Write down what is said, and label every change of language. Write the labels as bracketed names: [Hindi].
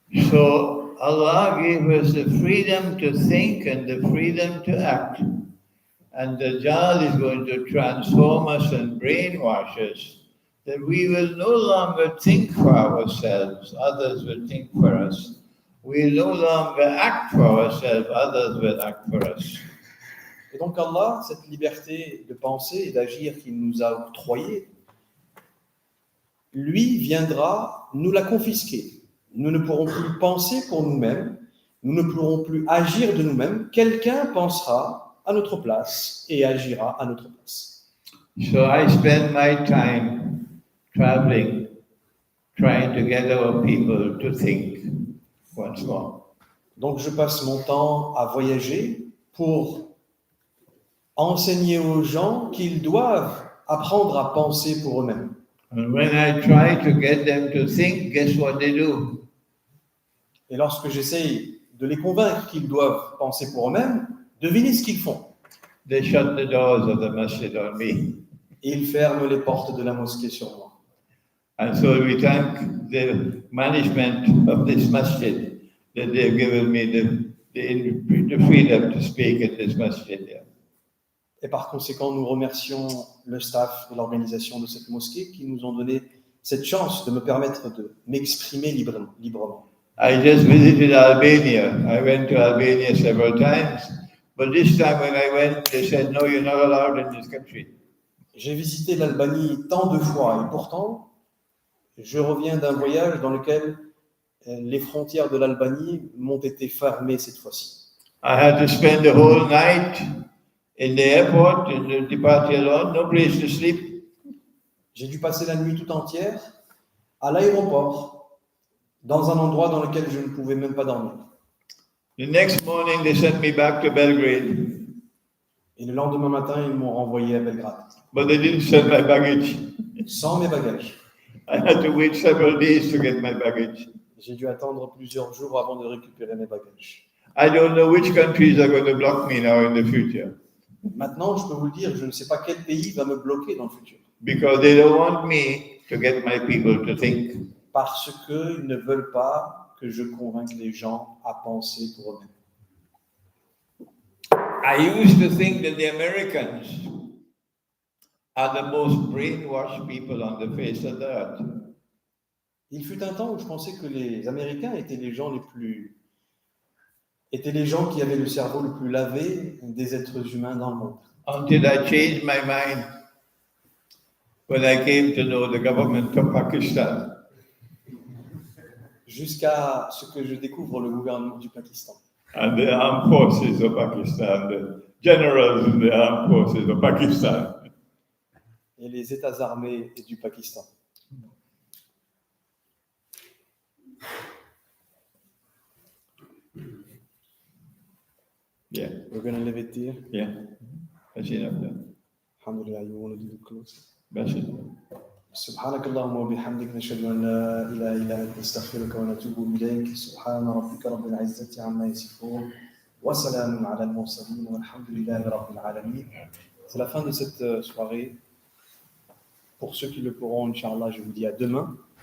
[English] So Allah gave us the freedom to think and the freedom to act. And Dajjal is going to transform us and brainwash us, that we will no longer think for ourselves, others will think for us. We will no longer act for ourselves, others will act for us. [French] Et donc Allah, cette liberté de penser et d'agir qu'il nous a octroyée, lui viendra nous la confisquer. Nous ne pourrons plus penser pour nous-mêmes, nous ne pourrons plus agir de nous-mêmes. Quelqu'un pensera à notre place et agira à notre place. [English] So I spend my time traveling, trying to get our people to think once more. [French] Donc je passe mon temps à voyager pour enseigner aux gens qu'ils doivent apprendre à penser pour eux-mêmes. [English] And when I try to get them to think, guess what they do? [French] Et lorsque j'essaye de les convaincre qu'ils doivent penser pour eux-mêmes, devinez ce qu'ils font. [English] They shut the doors of the masjid on me. [French] Ils ferment les portes de la mosquée sur moi. [English] And so we thank the management of this masjid that they've given me the freedom to speak at this masjid here. [French] Et par conséquent, nous remercions le staff et l'organisation de cette mosquée qui nous ont donné cette chance de me permettre de m'exprimer librement. [English] I just visited Albania. I went to Albania several times, but this time when I went, they said, no, you're not allowed in this country. [French] J'ai visité l'Albanie tant de fois et pourtant, je reviens d'un voyage dans lequel les frontières de l'Albanie m'ont été fermées cette fois-ci. [English] I had to spend the whole night in the airport, in the departure lawn, no place to sleep. [French] J'ai dû passer la nuit tout entière à l'aéroport, dans un endroit dans lequel je ne pouvais même pas dormir. [English] The next morning, they sent me back to Belgrade. [French] Et le lendemain matin, ils m'ont renvoyé à Belgrade. [English] But they didn't send my baggage. [French] Sans mes bagages. [English] I had to wait several days to get my baggage. [French] J'ai dû attendre plusieurs jours avant de récupérer mes bagages. [English] I don't know which countries are going to block me now in the future. [French] Maintenant, je peux vous le dire, je ne sais pas quel pays va me bloquer dans le futur. [English] Because they don't want me to get my people to think. [French] Parce qu'ils ne veulent pas que je convainque les gens à penser pour eux-mêmes. [English] I used to think that the Americans are the most brainwashed people on the face of the earth. [French] Il fut un temps où je pensais que les Américains étaient les gens qui avaient le cerveau le plus lavé des êtres humains dans le monde. [English] Until I changed my mind when I came to know the government of Pakistan. [French] Jusqu'à ce que je découvre le gouvernement du Pakistan. [English] And the armed forces of Pakistan, the generals in the armed forces of Pakistan. [French] et les États armés du Pakistan. [English] Yeah. We're going to leave it here. Yeah. That's enough then. Alhamdulillah, you want to do the close? That's it. [Arabic] سبحانك اللهم وبحمدك نشهد أن لا إله إلا أنت نستغفرك ونتوب إليك سبحان ربك رب العزة عما يصفون وسلام على المرسلين والحمد لله رب العالمين. [French] C'est la fin de cette soirée. Pour ceux qui le pourront, Inch'Allah, je vous dis à demain.